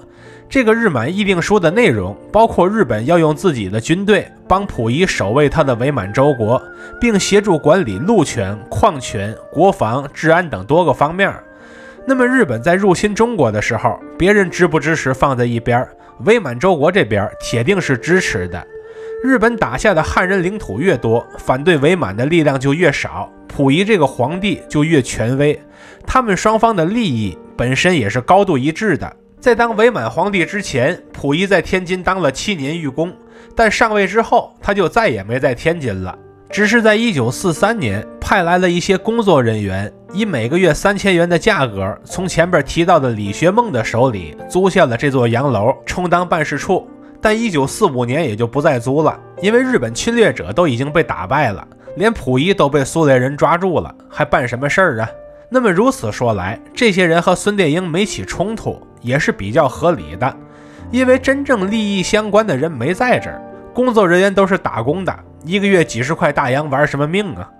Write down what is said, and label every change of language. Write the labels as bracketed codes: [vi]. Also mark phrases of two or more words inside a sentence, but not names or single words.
[zh] 這個日滿議定書的內容包括日本要用自己的軍隊幫溥儀守衛他的偽滿洲國，並協助管理陸權、礦權、國防、治安等多個方面。那麼日本在入侵中國的時候，別人支不支持放在一邊，伪滿洲國這邊鐵定是支持的。日本打下的漢人領土越多，反對偽滿的力量就越少，溥儀这個皇帝就越權威。他們雙方的利益本身也是高度一致的。在當伪滿皇帝之前，溥儀在天津當了7年御公，但上位之後他就再也沒在天津了，只是在1943年派來了一些工作人员，以每個月3000元的價格從前邊提到的李學夢的手裡租下了這座洋樓充當辦事處。但1945年也就不再租了，因為日本侵略者都已經被打敗了，連溥儀都被蘇聯人抓住了，還辦什麼事兒啊？那麼如此說來，這些人和孫殿英沒起衝突也是比較合理的，因為真正利益相關的人沒在這兒，工作人員都是打工的，一個月幾十塊大洋玩什麼命啊？